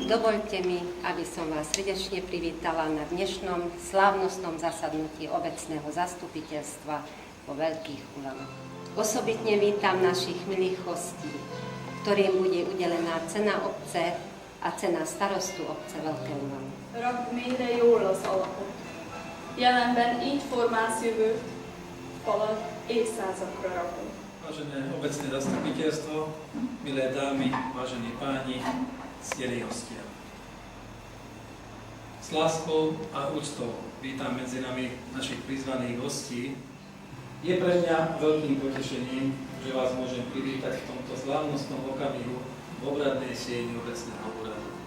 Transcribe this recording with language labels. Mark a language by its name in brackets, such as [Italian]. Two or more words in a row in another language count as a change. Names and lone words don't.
[Slovak] Dovoľte mi, aby som vás srdečne privítala na dnešnom slávnostnom zasadnutí obecného zastupiteľstva vo Veľkých Ulanoch. Osobitne vítam našich milých hostí, ktorým bude udelená cena obce a cena starostu obce Veľké Ulany. [Hungarian] Rakd mélyre jól az alapot. Jelenben így formálsz jövőt, falat évszázakra rakunk. [Slovak] Vážené obecné zastupiteľstvo, milé dámy, vážení páni, ctení hostia. S láskou a úctou vítam medzi nami našich prizvaných hostí. Je pre mňa veľkým potešením, že vás môžem privítať v tomto slávnostnom okamihu v obradnej sieni obecného úradu.